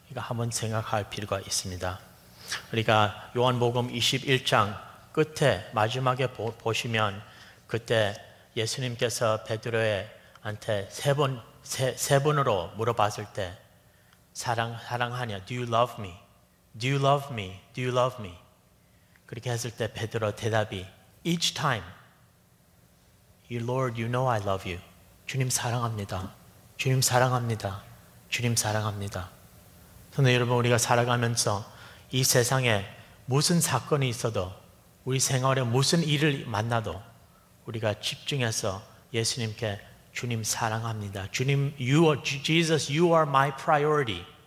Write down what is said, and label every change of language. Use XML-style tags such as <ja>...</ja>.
<ko>이거 한번 생각할 필요가 있습니다. 우리가 요한복음 21장 끝에 마지막에 보시면 그때 예수님께서 베드로한테 세 번으로 물어봤을 때 사랑하냐?</ko> <en>Do you love me? Do you love me? Do you love me?</en> <ko>그렇게 했을 때 베드로 대답이</ko> <en>Each time, Lord, you know I love you.</en> <ko>주님 사랑합니다. 주님 사랑합니다. 주님 사랑합니다. 그런데 여러분, 우리가 살아가면서 이 세상에 무슨 사건이 있어도 우리 생활에 무슨 일을 만나도 우리가 집중해서 예수님께 주님 사랑합니다.</ko> <en>주님, Jesus, you are my priority.</en>